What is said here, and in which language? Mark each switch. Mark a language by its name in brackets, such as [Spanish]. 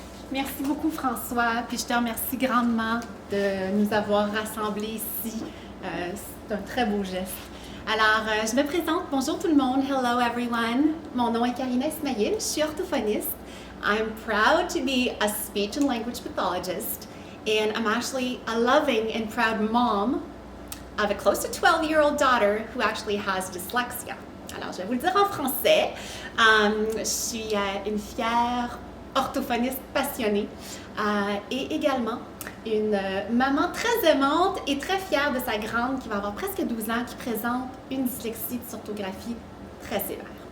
[French] Merci beaucoup, François. Puis je te remercie grandement de nous avoir rassemblés ici. C'est un très beau geste. Alors, je me présente. Bonjour tout le monde. [English] Hello everyone. [French] Mon nom est Karina Ismail. Je suis orthophoniste. [English] I'm proud to be a speech and language pathologist, and I'm actually a loving and proud mom of a close to 12-year-old daughter who actually has dyslexia. [French] Alors, je vais vous le dire en français. Je suis une fière orthophoniste passionnée et également une maman très aimante et très fière de sa grande qui va avoir presque 12 ans, qui présente une dyslexie de orthographie très sévère.